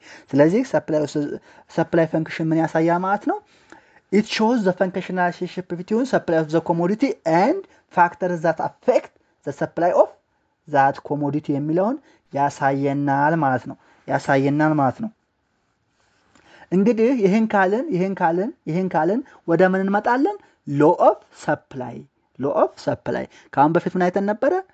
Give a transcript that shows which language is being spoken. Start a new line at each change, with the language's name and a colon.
Amharic: ስለዚህ supply function ምን ያሳያል ማለት ነው?
English: It shows the functional relationship between supply of the commodity and factors that affect the supply of that commodity የሚለውን ያሳየናል ማለት ነው።
Amharic: እንግዲህ ይሄን ካልን ወደ ምን እንመጣለን? law of supply ካሁን በፊት ምን አይተን ነበረ?